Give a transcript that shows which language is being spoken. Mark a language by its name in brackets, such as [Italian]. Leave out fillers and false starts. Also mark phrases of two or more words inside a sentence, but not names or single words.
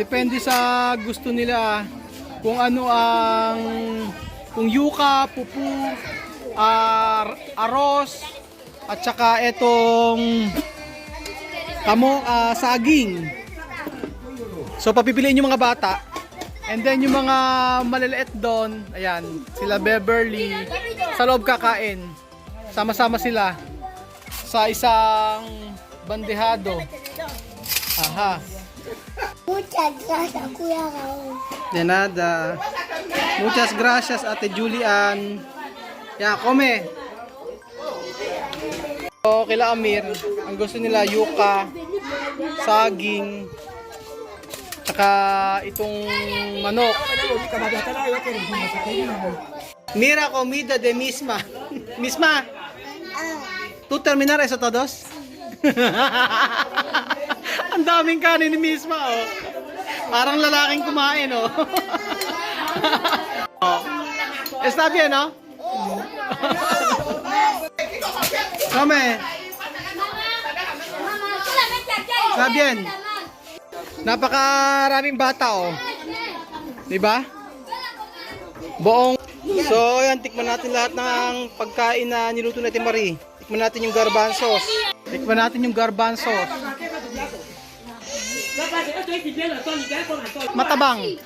[Filipino] Depende sa gusto nila kung ano ang kung yuca, pupu, arroz, at saka itong saging. So papipiliin yung mga bata. [English] And then [Filipino] yung mga maliliit doon, ayan, sila Beverly, sa loob kakain. Sama-sama sila sa isang bandehado. Aha. [Spanish] Muchas gracias, Kuya Raúl. De nada. Muchas gracias, Ate Julian. Ya, [Filipino] come. So, kila Amir, ang gusto nila yuca, saging, tsaka itong manok. [Spanish] Mira comida de misma. Misma, ¿tú terminar eso todos? [Filipino] Ang daming kanin ni Misma, oh. Parang lalaking kumain, oh. Oh. [Spanish] Está bien, no? Come. Está bien. [Filipino] Napakaraming bata, oh. Diba? Buong. So, yan, tikman natin lahat ng pagkain na niluto natin, Marie. Tikman natin yung garbanzos. Tikman natin yung garbanzos. Matabang.